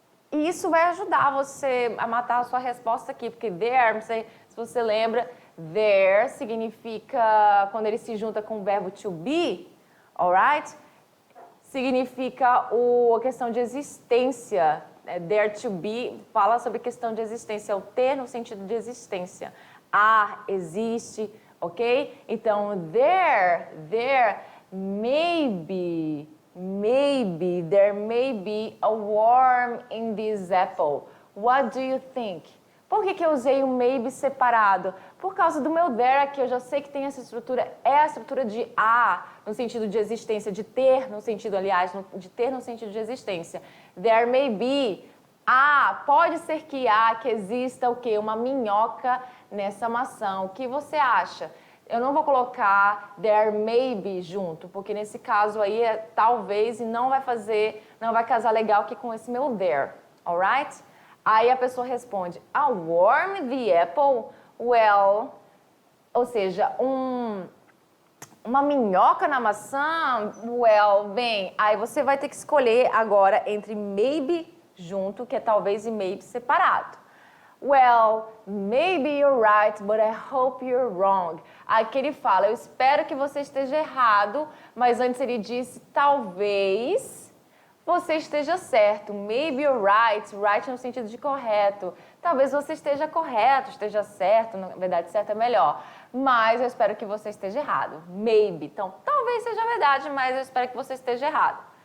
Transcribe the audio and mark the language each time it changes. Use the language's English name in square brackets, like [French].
[Portuguese] E isso vai ajudar você a matar a sua resposta aqui, porque there, se você lembra, there significa, quando ele se junta com o verbo to be, alright? Significa a questão de existência. There to be fala sobre questão de existência, o ter no sentido de existência. Existe, ok? [English] Então, there, maybe, there may be a worm in this apple. What do you think? [Portuguese] Por que eu usei o maybe separado? Por causa do meu there aqui, eu já sei que tem essa estrutura, é a estrutura de no sentido de existência, de ter no sentido, de ter no sentido de existência. [English] There may be, [Portuguese] pode ser que exista o quê? Uma minhoca nessa maçã. O que você acha? Eu não vou colocar [English] there may be [Portuguese] junto, porque nesse caso aí é talvez e não vai casar legal aqui com esse meu there, alright? Aí a pessoa responde, [English] a worm in the apple? [Portuguese] Well, ou seja, uma minhoca na maçã? Well, bem, aí você vai ter que escolher agora entre maybe junto, que é talvez, e maybe separado. [English] Well, maybe you're right, but I hope you're wrong. [Portuguese] Aqui ele fala, eu espero que você esteja errado, mas antes ele disse, talvez você esteja certo. [English] Maybe you're right, [Portuguese] right no sentido de correto. Talvez você esteja correto, esteja certo, na verdade certo é melhor. Mas eu espero que você esteja errado. Maybe. Então, talvez seja verdade, mas eu espero que você esteja errado.